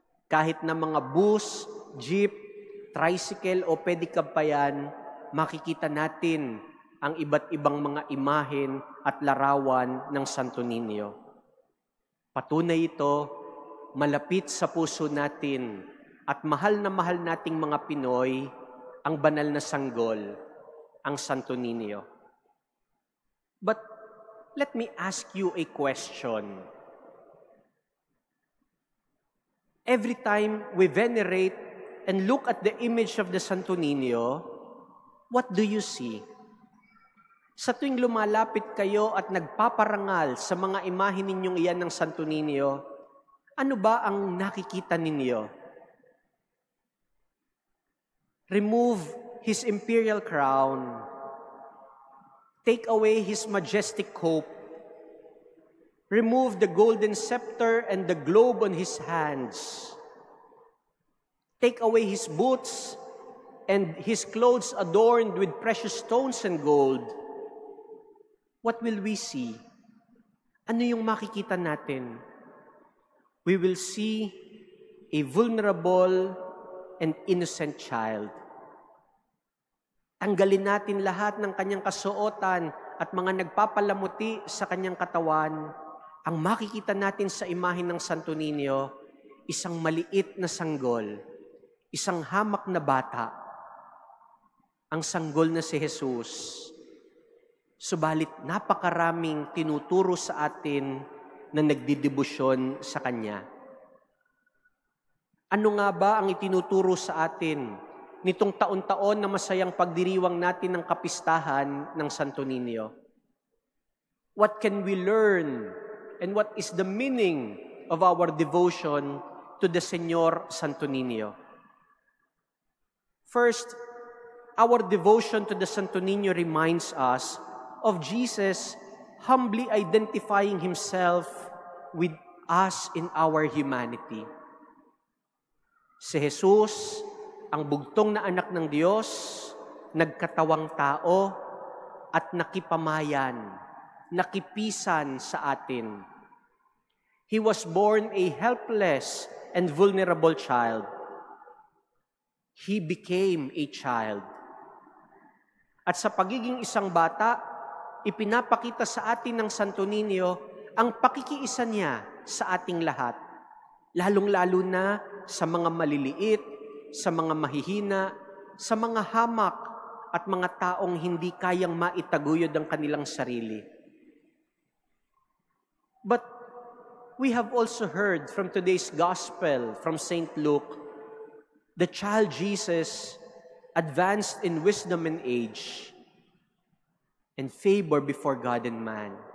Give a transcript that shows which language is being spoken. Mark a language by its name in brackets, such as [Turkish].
[Filipino] Kahit na mga bus, jeep, tricycle o pedicab pa yan, makikita natin ang iba't ibang mga imahen at larawan ng Santo Niño. Patunay ito, malapit sa puso natin at mahal na mahal nating mga Pinoy ang banal na sanggol, ang Santo Niño. [English] But let me ask you a question. Every time we venerate and look at the image of the Santo Niño, what do you see? [Filipino] Sa tuwing lumalapit kayo at nagpaparangal sa mga imahe ninyong iyan ng Santo Niño, ano ba ang nakikita ninyo? [English] Remove His imperial crown. Take away His majestic cope. Remove the golden scepter and the globe on His hands. Take away His boots and His clothes adorned with precious stones and gold. What will we see? [Filipino] Ano yung makikita natin? [English] We will see a vulnerable and innocent child. [Filipino] Tanggalin natin lahat ng kanyang kasuotan at mga nagpapalamuti sa kanyang katawan. Ang makikita natin sa imahe ng Santo Niño, isang maliit na sanggol, isang hamak na bata, ang sanggol na si Jesus. Subalit napakaraming tinuturo sa atin na nagdidebosyon sa Kanya. Ano nga ba ang itinuturo sa atin nitong taon-taon na masayang pagdiriwang natin ng kapistahan ng Santo Niño? [English] What can we learn and what is the meaning of our devotion to the Señor Santo Niño? First, our devotion to the Santo Niño reminds us of Jesus humbly identifying Himself with us in our humanity. [Filipino] Si Jesus, ang bugtong na anak ng Diyos, nagkatawang tao at nakipamayan, nakipisan sa atin. [English] He was born a helpless and vulnerable child. He became a child. [Filipino] At sa pagiging isang bata, ipinapakita sa atin ng Santo Niño ang pakikiisa niya sa ating lahat, lalong-lalo na sa mga maliliit, sa mga mahihina, sa mga hamak at mga taong hindi kayang maitaguyod ang kanilang sarili. [English] But we have also heard from today's gospel from St. Luke, the child Jesus advanced in wisdom and age and favor before God and man.